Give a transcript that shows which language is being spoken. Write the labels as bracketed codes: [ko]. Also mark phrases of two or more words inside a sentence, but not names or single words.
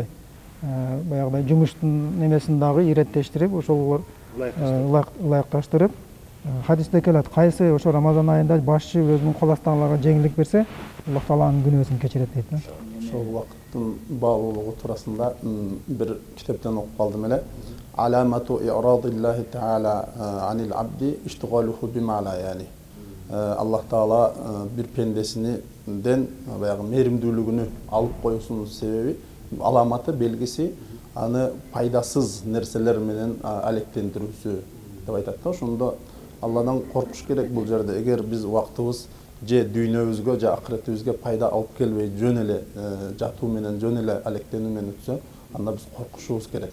[ky] Баягыдай жумуштун немесин дагы иреттештирип, ошолор ылайыкташтырып, хадисте келет, кайсы ошо Рамазан айында башчы өзүнүн кол астындагыларга жеңилдик берсе, Аллах Тааланын күнөөсүн кечирет дейт да. Ошол убакыттын баалуулугу туурасында бир китептен окуп калдым эле. [ar] علامة إعراض الله تعالى عن العبد اشتغاله بما لا, [ky] яни Аллах Таала бир пендесинен баягы меримдүүлүгүнү алып коюусунун себеби, аламаты, белгиси аны пайдасыз нерселер менен алектендирүүсү деп айтат да. Ошондо Алладан коркуш керек бул жерде. Эгер биз убактыбыз же дүйнөбүзгө, же акыретибизге пайда алып келбей, жөн эле жатуу менен, жөн эле алектенүү менен өтсө, анда биз коркушубуз керек.